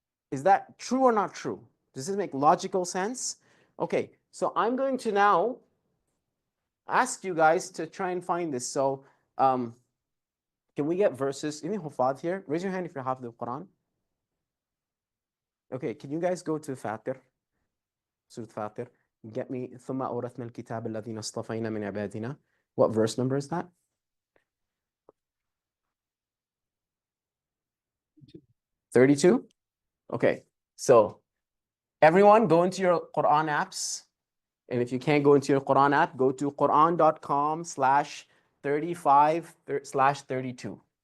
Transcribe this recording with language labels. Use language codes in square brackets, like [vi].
[en] Is that true or not true? Does this make logical sense? Okay, so I'm going to now ask you guys to try and find this. So can we get verses? Any hufad here? Raise your hand if you're half the Quran. Okay, can you guys go to Fatir? Surah Fatir. Get me [ar] ثُمَّ أَوْرَثْنَا الْكِتَابَ الَّذِينَ اصْطَفَيْنَا مِنْ عِبَادِنَا. [en] What verse number is that? 32? Okay, so everyone go into your Quran apps. And if you can't go into your Quran app, go to Quran.com/35/32.